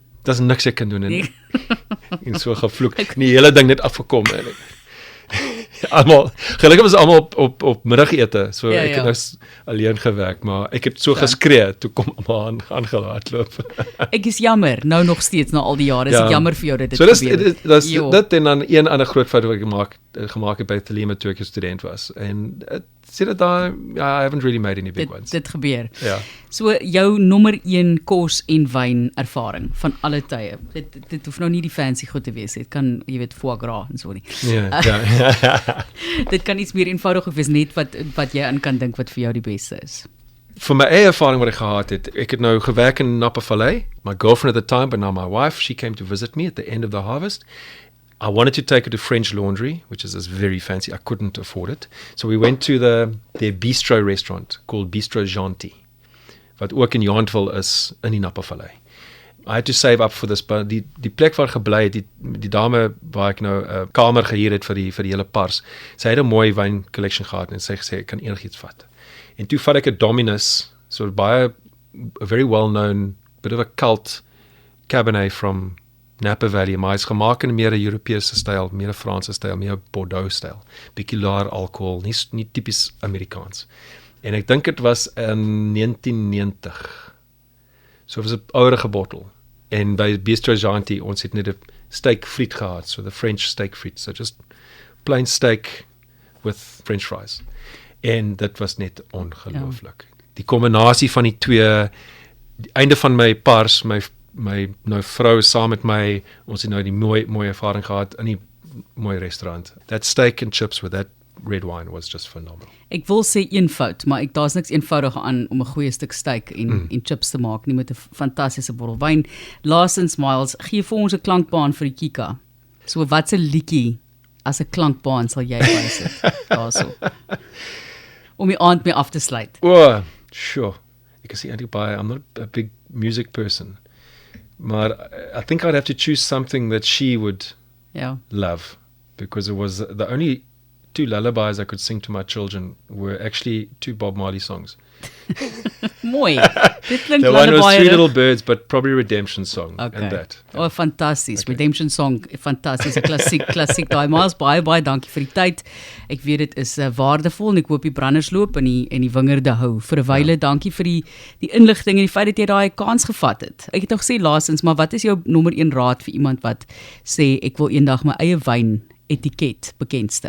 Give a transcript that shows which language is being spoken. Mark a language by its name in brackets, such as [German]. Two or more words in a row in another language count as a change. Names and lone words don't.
[Afrikaans] daar's niks ek kan doen en so gevloek. Die hele ding net afgekom en gelukkig was almal op middagete, so ek het nou alleen gewerk, maar ek het so geskree, toe kom almal aangehardloop. Ek is jammer, nou nog steeds na al die jare, is ek jammer vir jou dit so gebeur. Dit en dan een ander groot fout wat ek gemaak het by Thelema toe ek 'n student was, en sê dat [English] I haven't really made any big ones. [Afrikaans] Dit gebeur. Ja. So jou nommer 1 kos en wyn ervaring van alle tye. Dit hoef nou nie die fancy goed te wees. Dit kan, jy weet, foie gras en so nie. Ja. Dit kan iets meer eenvoudig wees, net wat jy aan kan dink wat vir jou die beste is. Vir my eie ervaring wat ek gehad het, ek het nou gewerk in Napa Vallei. [English] My girlfriend at the time, but now my wife, she came to visit me at the end of the harvest. I wanted to take her to French Laundry, which is very fancy. I couldn't afford it. So we went to their bistro restaurant called Bistro Gentil, [Afrikaans] wat ook in Jaantville is in die Napa Vallei. [English] I had to save up for this, but [Afrikaans] die plek waar gebly het, die dame waar ek nou 'n kamer gehuur het vir die hele pars, sy het 'n mooi wyn collection gehad en sy het gesê ek kan enigiets vat. En toe vat ek 'n Dominus, [English] so a very well-known, bit of a cult Cabernet from Napa Valley, [Afrikaans] maar hy's gemaak in meer 'n Europese styl, meer 'n Franse styl, meer 'n Bordeaux styl. Bietjie laer alkohol, nie tipies Amerikaans. En ek dink dit was in 1990. [English] So it was [Afrikaans] 'n ouerige bottel. En by Bistro Gentil, ons het net 'n steak friet gehad, [English] so the French steak friet, so just plain steak with French fries. [Afrikaans] En dit was net ongelooflik. Die kombinasie van die twee, die einde van my pars, my nou vrou saam met my, ons het nou die mooi ervaring gehad in die mooi restaurant. [English] That steak and chips with that red wine was just phenomenal. [Afrikaans] Ek wil sê eenvoud, maar daar's niks eenvoudiger aan om 'n goeie stuk steak en chips te maak nie met 'n fantastiese bottel wyn. Laasens, Miles, gee vir ons 'n klankbaan vir die Kika. So wat 'n liedjie as 'n klankbaan sal jy bysit daarso? Om die aand mee af te sluit. [English] Oh, sure. [Afrikaans] Ek is eintlik [English] I'm not a big music person. Maar I think I'd have to choose something that she would love, because it was the only 2 lullabies I could sing to my children were actually 2 Bob Marley songs. [Afrikaans] Mooi. Dit klink [English] The one was lullaby. 3 Little Birds, but probably Redemption Song. Okay. And that. [Afrikaans] Oh, fantasties. Okay. Redemption Song, fantasties. 'n klassiek daai. Miles, baie dankie vir die tyd. Ek weet dit is waardevol en ek hoop die branders loop in die wingerde hou. Vir 'n wyle, dankie vir die inligting en die feit dat jy daai kans gevat het. Ek het nog gesê laasens, maar wat is jou nommer 1 raad vir iemand wat sê ek wil eendag my eie wyn etiket bekendstel?